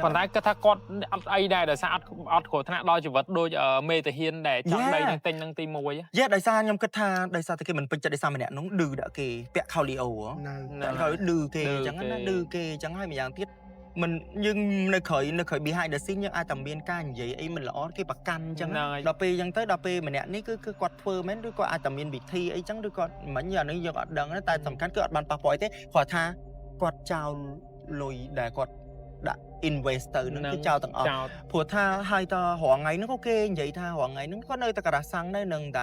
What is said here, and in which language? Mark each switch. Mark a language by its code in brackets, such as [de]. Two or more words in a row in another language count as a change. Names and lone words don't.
[km] ប៉ុន្តែគាត់ថាគាត់អត់អីដែរដោយសារអត់គ្រោះថ្នាក់ដល់ជីវិតដូចមេតាហ៊ានដែលចង់ដីនឹងទិញនឹងទី1 យេដោយសារខ្ញុំគិតថាដោយសារតែគេមិនពេញចិត្តដោយសារម្នាក់នោះឌឺដាក់គេពាក់ខោលីអូហើយឌឺគេអញ្ចឹងណាឌឺគេអញ្ចឹងហើយម្យ៉ាងទៀត មិនយើងនៅក្រោយ [en] behind the scene [km] យើងអាចតែមានការនិយាយអីមិនល្អគេប្រកាន់អញ្ចឹងដល់ពេលអញ្ចឹងទៅដល់ពេលម្នាក់នេះគឺគាត់ធ្វើមែនឬក៏អាចតែមានវិធីអីចឹងឬក៏មិនអានេះយើងអត់ដឹងតែសំខាន់គឺអត់បានប៉ះពាល់ទេគាត់ថាគាត់ចោលលុយដែលគាត់ដាក់ invest ទៅនឹងគឺចោលទាំងអស់ព្រោះថាហើយតរងថ្ងៃហ្នឹងក៏គេនិយាយថារងថ្ងៃហ្នឹងគាត់នៅតែការ៉ាសាំងនៅនឹងតែ